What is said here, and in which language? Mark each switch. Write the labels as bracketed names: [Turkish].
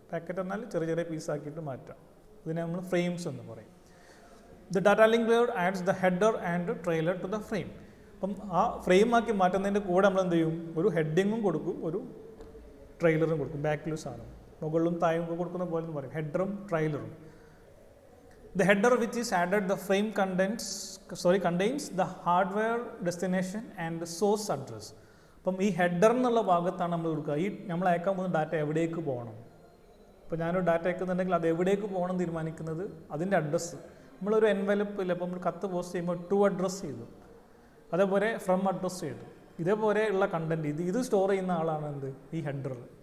[Malayalam] Packet എന്നാൽ ചെറിയ ചെറിയ പീസാക്കിയിട്ട് മാറ്റാം. ഇതിനെ നമ്മൾ ഫ്രെയിംസ് എന്ന് പറയും. [English] The data link layer adds the header and trailer to the frame. [Malayalam] അപ്പം ആ ഫ്രെയിം ആക്കി മാറ്റുന്നതിൻ്റെ കൂടെ നമ്മൾ എന്ത് ചെയ്യും, ഒരു ഹെഡിങ്ങും കൊടുക്കും, ഒരു ട്രെയിലറും കൊടുക്കും. ബാക്കിലും സാധനം മുകളിലും താഴെയും കൊടുക്കുന്ന പോലെ എന്ന് പറയും, ഹെഡറും ട്രെയിലറും. [English] The header which is added the frame contains the hardware destination and the source address. [Malayalam] അപ്പം ഈ ഹെഡർ എന്നുള്ള ഭാഗത്താണ് നമ്മൾ കൊടുക്കുക, ഈ നമ്മൾ അയക്കാൻ പോകുന്ന ഡാറ്റ എവിടേക്ക് പോകണം, ഇപ്പോൾ ഞാനൊരു ഡാറ്റ അയക്കുന്നുണ്ടെങ്കിൽ അത് എവിടേക്ക് പോകണം തീരുമാനിക്കുന്നത് അതിൻ്റെ അഡ്രസ്സ്. നമ്മളൊരു എൻവലപ്പിൽ ഇപ്പോൾ നമ്മൾ കത്ത് പോസ്റ്റ് ചെയ്യുമ്പോൾ ടു അഡ്രസ്സ് ചെയ്തു, അതേപോലെ ഫ്രം അഡ്രസ്സ് ചെയ്തു. ഇതേപോലെയുള്ള കണ്ടൻറ്റ് ഇത് സ്റ്റോർ ചെയ്യുന്ന ആളാണ് എന്ത് ഈ ഹെഡർ.